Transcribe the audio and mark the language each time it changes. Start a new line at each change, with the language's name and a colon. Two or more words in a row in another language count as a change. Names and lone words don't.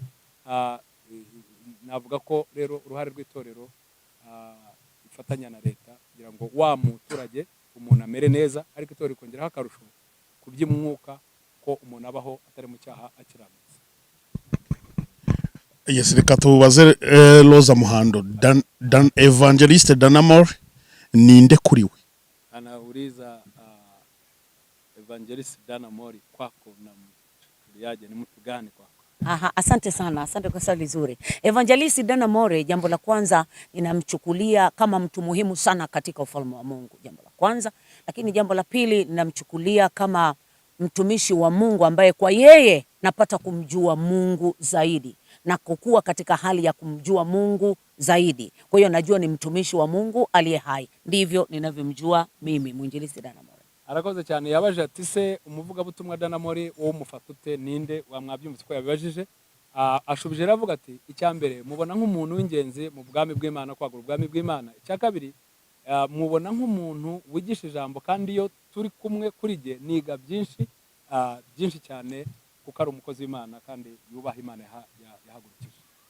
Kinyarwanda: Navuga ko rero uruhare rw'itorero ifatanya na leta kugira ngo wa muturage umuntu amere neza, ariko itorero rikongeraho akarusho ku by'umwuka ko umuntu abaho atari mu cyaha akiranutse. Yes, reka tubaze Roza Muhando, Evangeliste Danamore ninde kuri we?
Swahili: Anauliza Evangeliste Danamore kwako na mchukuliaje, ni mtu gani kwako? Aha, asante sana, asante kwa swali zuri. Evangelist Danamore, jambo la kwanza ninamchukulia kama mtu muhimu sana katika ufalme wa Mungu, jambo la kwanza. Lakini jambo la pili ninamchukulia kama mtumishi wa Mungu ambaye kwa yeye napata kumjua Mungu zaidi na kukua katika hali ya kumjua Mungu zaidi. Kwa hiyo najua ni mtumishi wa Mungu aliye hai. Ndivyo ninavyomjua mimi mwinjilisti Danamore.
Kinyarwanda: Arakoze cyane. Yabaje ati se umuvugabutumwa Danamore wo mufatute ninde? Wamwabyumvise ko yabibajije. Ashubije aravuga ati icyambere mubona nk'umuntu w'ingenzi mu bwami bw'Imana, kwagura ubwami bw'Imana. Icyakabiri mubona nk'umuntu wigisha ijambo, kandi iyo turi kumwe kuri je niga byinshi cyane kuko ari umukozi w'Imana kandi yubaha Imana yahagurukije.